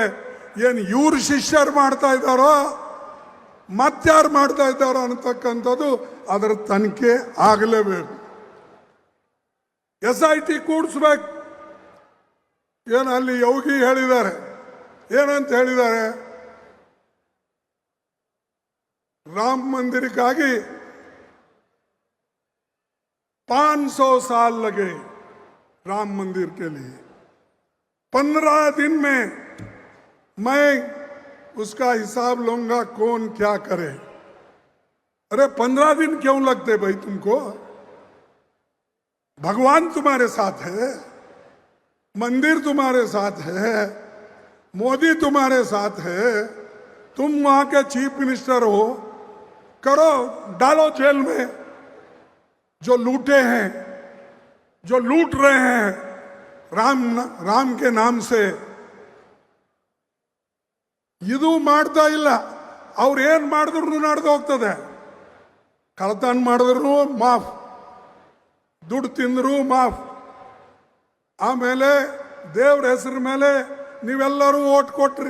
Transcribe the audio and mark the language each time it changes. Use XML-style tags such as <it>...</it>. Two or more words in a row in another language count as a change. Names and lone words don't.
<kn>ಏನು ಇವ್ರ ಶಿಷ್ಯರು ಮಾಡ್ತಾ ಇದ್ದಾರೋ ಮತ್ತಾರು ಮಾಡ್ತಾ ಇದ್ದಾರೋ ಅನ್ನತಕ್ಕಂಥದ್ದು ಅದರ ತನಿಖೆ ಆಗಲೇಬೇಕು. SIT ಕೂಡಿಸ್ಬೇಕು. ಏನು ಅಲ್ಲಿ ಯೋಗಿ ಹೇಳಿದ್ದಾರೆ, ಏನಂತ ಹೇಳಿದ್ದಾರೆ? ರಾಮ ಮಂದಿರಕ್ಕಾಗಿ</kn> <hi>500 साल लगे राम मंदिर के लिए। 15 दिन में मैं उसका हिसाब लूंगा, कौन क्या करे। अरे 15 दिन क्यों लगते भाई तुमको? भगवान तुम्हारे साथ है, मंदिर तुम्हारे साथ है, मोदी तुम्हारे साथ है, तुम वहां के</hi> <en>chief minister</en> <hi>हो, करो, डालो जेल में जो लूटे हैं, जो लूट रहे हैं राम के नाम से.</hi> <kn>ಇದು ಮಾಡ್ತಾ ಇಲ್ಲ. ಅವ್ರು ಏನ್ ಮಾಡಿದ್ರು ನಡೆದು ಹೋಗ್ತದೆ. ಕಳ್ಳತನ ಮಾಡಿದ್ರು ಮಾಫ್, ದುಡ್ಡು ತಿಂದ್ರು ಮಾಫ್. ಆಮೇಲೆ ದೇವ್ರ ಹೆಸರ ಮೇಲೆ ನೀವೆಲ್ಲರೂ ಓಟ್ ಕೊಟ್ರಿ.</kn>